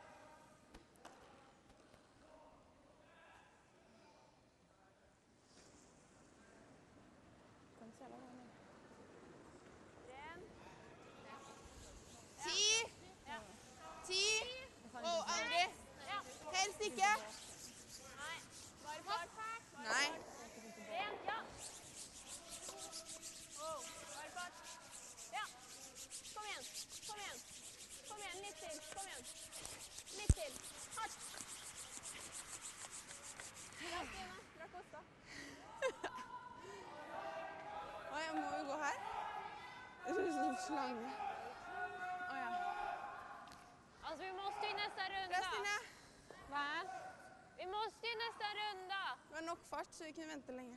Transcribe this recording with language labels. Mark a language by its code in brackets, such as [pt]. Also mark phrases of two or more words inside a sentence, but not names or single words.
[no] Ti! Og aldri! Helst ikke! [sv] Nej, bara fart. [no] Nei. [sv] En, ja. Oh, bara fart. Ja. Kom igen, kom igen. [no] Kom igen, litt till, kom igen. Litt till, hardt. Bra, Stina. Bra kosta. Oi, jeg må jo gå her. Det ser ut som en slange. Åja. [sv] Alltså vi måste ju nästa Bra, runda. Stine. Va? Vi måste ju nästa runda. [no] Det var nok fart, så vi kunne vente lenge.